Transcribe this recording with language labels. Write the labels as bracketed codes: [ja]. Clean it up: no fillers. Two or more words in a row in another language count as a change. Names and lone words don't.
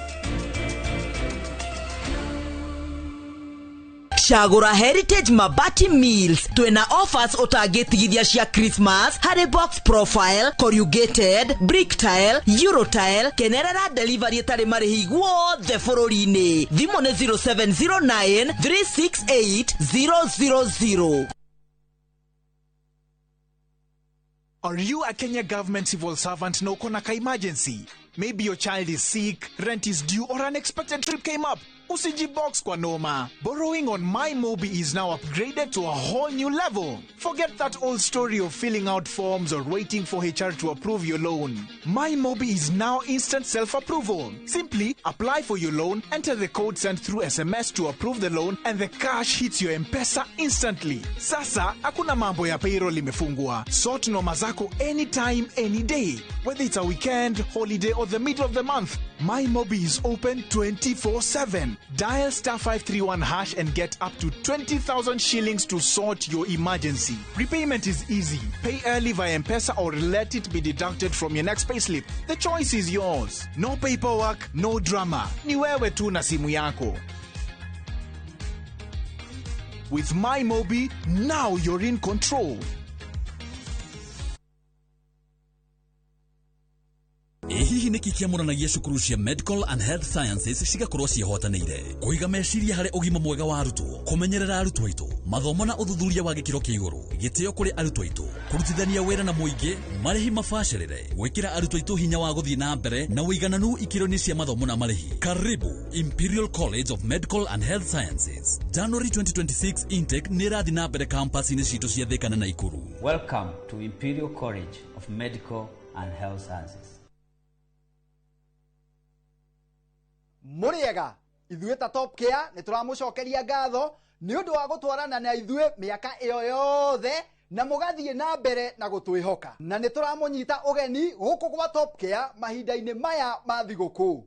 [ki] Shagura Heritage Mabati Mills twina offers utangĩtigithia cia Christmas harĩ [en] box profile, corrugated, brick tile, euro tile, [ki] kenerera delivery itarĩ marĩhi guothe bũrũri-inĩ. Thimũ nĩ 0709 368 000. [en] Are you a Kenya government civil servant [ki] no konaka [en] emergency? Maybe your child is sick, rent is due, or unexpected trip came up. [sw] Usijibox kwa noma. [en] Borrowing on MyMobi is now upgraded to a whole new level. Forget that old story of filling out forms or waiting for HR to approve your loan. MyMobi is now instant self-approval. Simply apply for your loan, enter the code sent through SMS to approve the loan, and the cash hits your M-Pesa instantly. [sw] Sasa, hakuna mambo ya payroll imefungwa. [en] Sort [sw] noma zako [en] anytime, any day. Whether it's a weekend, holiday, or the middle of the month, MyMobi is open 24/7. Dial *531# and get up to 20,000 shillings to sort your emergency. Repayment is easy. Pay early via M-Pesa or let it be deducted from your next payslip. The choice is yours. No paperwork, no drama. [sw] Ni wewe tu na simu yako. [en] With MyMobi, now you're in control. [ki] Hihi nĩ kĩamũranagia cukuru cia Medical and Health Sciences cigakorwo ciĩhotanĩire kũiga meciria harĩ ũgima mwega wa arutwo, kũmenyerera arutwo aitũ, mathomo na ũthuthuria wa gĩkĩro kĩa igũrũ, gĩtĩo kũrĩ arutwo aitũ, kũrutithania wĩra na mũingĩ, marĩhi mabacĩrĩre, gwĩkĩra arutwo aitũ hinya wa gũthiĩ na mbere na ũigananu ikĩro-inĩ cia mathomo na marĩhi. [sw] Karibu Imperial College of Medical and Health Sciences. [ki] January 2026 intake nĩ ĩrathiĩ na mbere campus-inĩ citũ cia Thika na Naikuru. [en] Welcome to Imperial College of Medical and Health Sciences. [ki] Muriega ithuĩ ta Top Care nĩ tũramũcokeria ngatho nĩ ũndũ wa gũtwarana na ithuĩ mĩaka ĩyo yothe na mũgathiĩ na mbere na gũtwĩhoka, na nĩ tũramũnyita ũgeni gũkũ gwa Top Care mahinda-inĩ maya ma thigũkũ.